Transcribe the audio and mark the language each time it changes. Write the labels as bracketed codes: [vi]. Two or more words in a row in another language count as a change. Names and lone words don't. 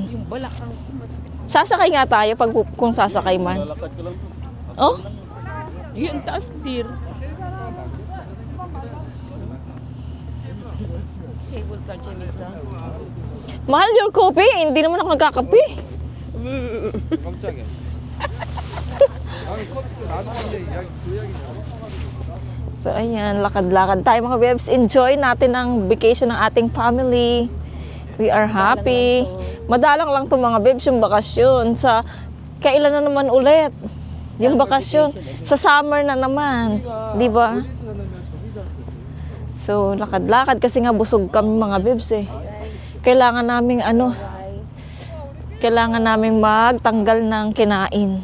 [tl] Yung balak ang Sasakay nga tayo pag kung sasakay man. Lalakad ko lang. Oh? yun, taas dir. [en] Cable car, [tl] Chemisa. Mahal yung kopi. Hindi naman ako nagkakape. [ko] 깜짝이야. 아니, 커피 나도 근데 이야기 그 이야기냐. [tl] So ayan, lakad-lakad tayo mga bebs. Enjoy natin ang vacation ng ating family. [en] We are happy. [tl] Madalang lang to mga bebs yung bakasyon. Sa kailan na naman ulit? Yung bakasyon. Sa summer na naman. Di ba? So lakad-lakad kasi nga busog kami mga bebs eh. Kailangan naming kailangan naming magtanggal ng kinain.